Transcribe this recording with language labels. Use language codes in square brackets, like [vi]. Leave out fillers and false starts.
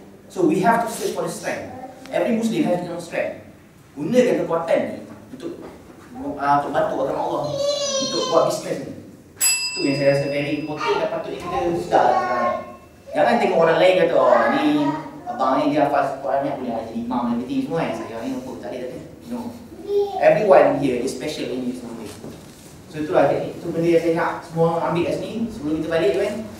[en] So we have to search for the strength. Every Muslim has their own strength. [ms] Gunakan kekuatan ni untuk bantu agama Allah, untuk buat bisnes ni. Itu yang saya rasa [en] very important [ms] dan patutnya kita sedar sekarang. Jangan tengok orang lain kata, oh ni abang ni dia hafaz Quran ni boleh jadi imam dan everything semua kan. Saya ni apa tak ada. [en] No. Everyone here is special in this way. [ms] So itulah teknik, itu benda yang saya nak semua ambil kat sini sebelum kita balik kan.